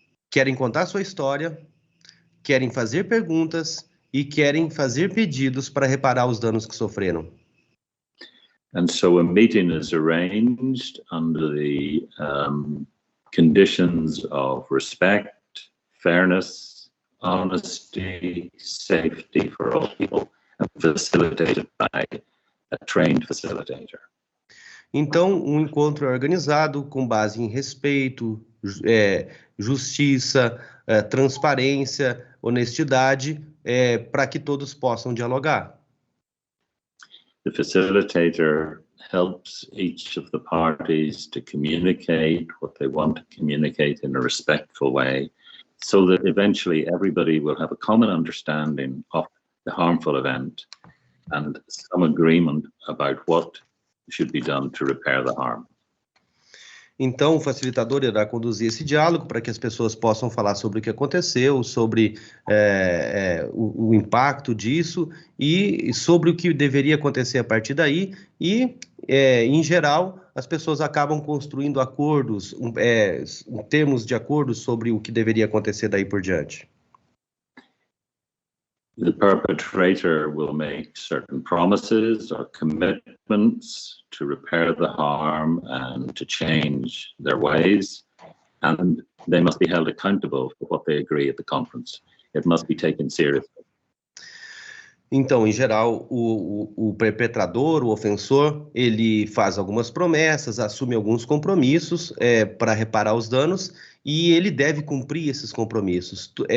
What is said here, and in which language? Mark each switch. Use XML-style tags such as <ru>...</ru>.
<pt>Querem contar sua história, querem fazer perguntas e querem fazer pedidos para reparar os danos que sofreram.</pt> <en>And so a meeting is arranged under the conditions of respect, fairness, honesty, safety for all people, and facilitated by a trained facilitator.</en> <pt>Então, um encontro é organizado com base em respeito, justiça, transparência, honestidade, para que todos possam dialogar.</pt> <en>The facilitator helps each of the parties to communicate what they want to communicate in a respectful way, so that eventually everybody will have a common understanding of the harmful event and some agreement about what should be done to repair the harm.</en> <pt>Então, o facilitador irá conduzir esse diálogo para que as pessoas possam falar sobre o que aconteceu, sobre o impacto disso e sobre o que deveria acontecer a partir daí. E, em geral, as pessoas acabam construindo acordos, termos de acordo sobre o que deveria acontecer daí por diante.</pt> <en>The perpetrator will make certain promises or commitments to repair the harm and to change their ways, and they must be held accountable for what they agree at the conference. It must be taken seriously.</en> <pt>Então, em geral, o perpetrador, o ofensor, ele faz algumas promessas, assume alguns compromissos para reparar os danos e ele deve cumprir esses compromissos.</pt>